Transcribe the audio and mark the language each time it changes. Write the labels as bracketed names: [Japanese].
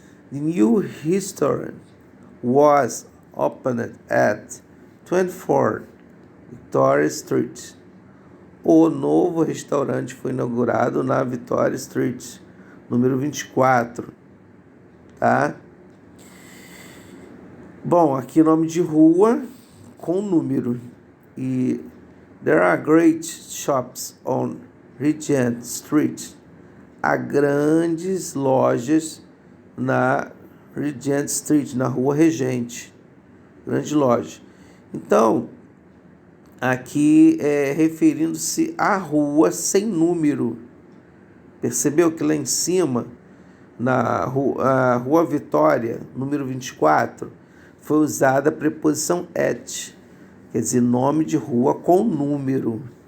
[English] The new restaurant was opened at 24 Victoria Street. [Portuguese] O novo restaurante foi inaugurado na Victoria Street, número 24, tá? Bom, aqui nome de rua com número. [English] E there are great shops on Regent Street. [Portuguese] Há grandes lojas na Regent Street, na rua Regente. Grande loja. Então, aqui referindo-se à rua sem número. Percebeu que lá em cima, na rua Vitória, número 24, foi usada a preposição at, quer dizer, nome de rua com número.